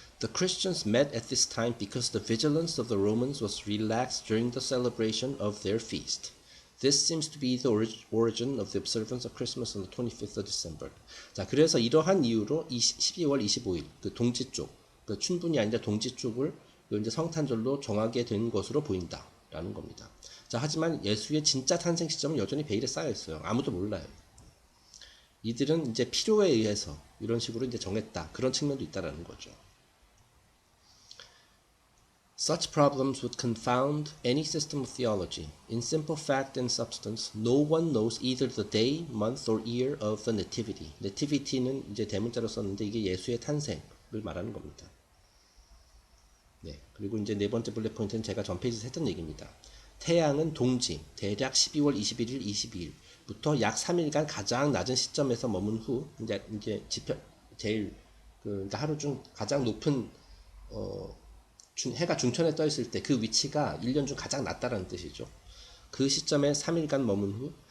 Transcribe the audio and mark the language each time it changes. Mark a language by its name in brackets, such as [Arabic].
[English] The Christians met at this time because the vigilance of the Romans was relaxed during the celebration of their feast. This seems to be the origin of the observance of Christmas on the 25th of December. [Korean] 자, 그래서 이러한 이유로 12월 25일 그 동지 쪽, 그 춘분이 아니라 동지 쪽을 이제 성탄절로 정하게 된 것으로 보인다라는 겁니다. 자, 하지만 예수의 진짜 탄생 시점은 여전히 베일에 쌓여 있어요. 아무도 몰라요. 이들은 이제 필요에 의해서 이런 식으로 이제 정했다. 그런 측면도 있다라는 거죠. [English] Such problems would confound any system of theology. In simple fact and substance, no one knows either the day, month, or year of the nativity. [Korean] nativity는 이제 대문자로 썼는데 이게 예수의 탄생을 말하는 겁니다. 네, 그리고 이제 네 번째 블랙 포인트는 제가 전 페이지에서 했던 얘기입니다. 태양은 동지, 대략 12월 21일, 22일부터 약 3일간 가장 낮은 시점에서 머문 후 이제 제일 그러니까 하루 중 가장 높은 해가 중천에 떠 있을 때 그 위치가 1년 중 가장 낮다라는 뜻이죠. 그 시점에 3일간 머문 후